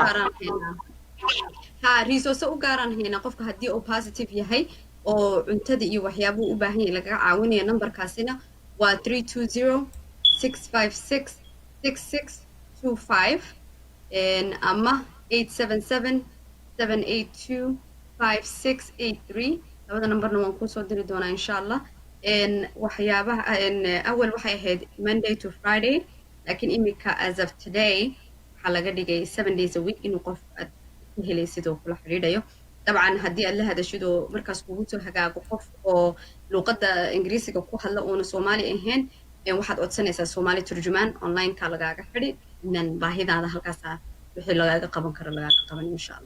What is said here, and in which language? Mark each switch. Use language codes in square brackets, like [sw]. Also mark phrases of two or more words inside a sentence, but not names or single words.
[so] resource u gaaraan hayna qofka haddii uu positive yahay oo cuntada iyo waxyaabuhu u baahan yahay lagaga caawinayo numberkaasina waa 320-656-6625 ama 877-782-5683 labada numberna waan kusoo diri doonaa [ar] إن شاء الله [so] waxyaabaha awal waxay ahayd [en] Monday to Friday [so] laakiin imika [en] as of today [so] waxaa laga dhigay [en] 7 days a week [so] inuu qof aad ku helaysid oo kula xiriirayo dabcan haddii aad la hadashid oo markaas kugu soo hagaago qof oo luqadda ingiriisiga ku hadla oona Soomaali ahayn waxaad codsanaysaa Soomaali turjumaan online-ka lagaaga xidhi inan baahidaada halkaasa wixii lagaaga qaban karo lagaaga qaban [ar] إن شاء الله